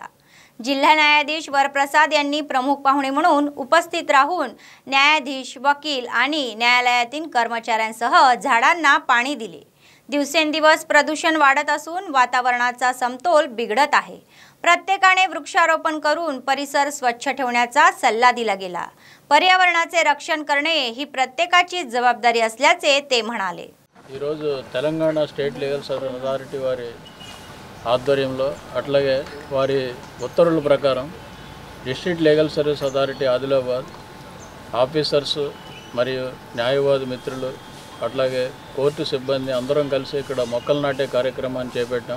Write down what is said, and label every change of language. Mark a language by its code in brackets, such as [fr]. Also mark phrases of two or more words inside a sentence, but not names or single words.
[mr] जिल्हा न्यायाधीश वरप्रसाद यांनी प्रमुख पाहुणे म्हणून उपस्थित राहून न्यायाधीश, वकील आणि न्यायालयातील कर्मचाऱ्यांसह झाडांना पाणी दिले. दिवसेंदिवस प्रदूषण वाढत असून वातावरणाचा समतोल बिघडत आहे. प्रत्येकाने वृक्षारोपण करून परिसर स्वच्छ ठेवण्याचा सल्ला दिला गेला. पर्यावरणाचे रक्षण करणे ही प्रत्येकाची जबाबदारी असल्याचे ते म्हणाले. [te] ఈ రోజు తెలంగాణ స్టేట్ లీగల్ సర్వీస్ అథారిటీ వారి ఆధ్వర్యంలో అట్లాగే వారి ఉత్తర్వుల ప్రకారం డిస్ట్రిక్ట్ లీగల్ సర్వీస్ అథారిటీ ఆదిలాబాద్ ఆఫీసర్స్ మరియు న్యాయవాది మిత్రులు అట్లాగే కోర్టు సిబ్బంది అందరం కలిసి ఇక్కడ మొక్కలు నాటే కార్యక్రమాన్ని చేపట్టాం.